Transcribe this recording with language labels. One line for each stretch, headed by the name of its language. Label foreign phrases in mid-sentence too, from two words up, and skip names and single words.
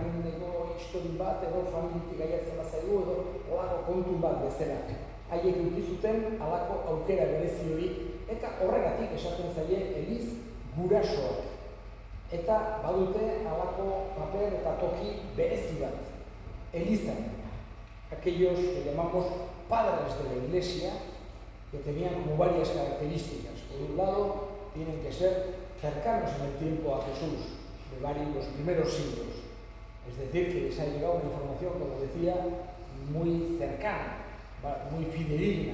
Basque: mendeko histori bat edo familitik gaiatzen bazaigu edo holako kontu bat bezala. Haiek eduki zuten halako aukera berezi hori, eta horregatik esaten zaie Eliz gurasoak. Eta badute halako paper eta toki berezi bat. Elizan,
Spanish: aquellos que llamamos padres de la Iglesia, que tenían como varias características. Por un lado, tienen que ser cercanos en el tiempo a Jesús, de los primeros siglos. Es decir, que les ha llegado una información, como decía, muy cercana, muy fidedigna.